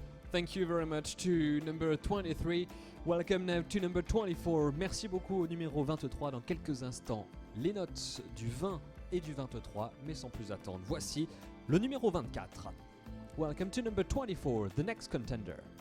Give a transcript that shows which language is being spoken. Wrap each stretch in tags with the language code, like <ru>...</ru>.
<en>Thank you very much to number 23. Welcome now to number 24.</en> <fr>Merci beaucoup au numéro 23. Dans quelques instants, les notes du 20 et du 23, mais sans plus attendre. Voici le numéro 24.</fr> <en>Welcome to number 24, the next contender.</en>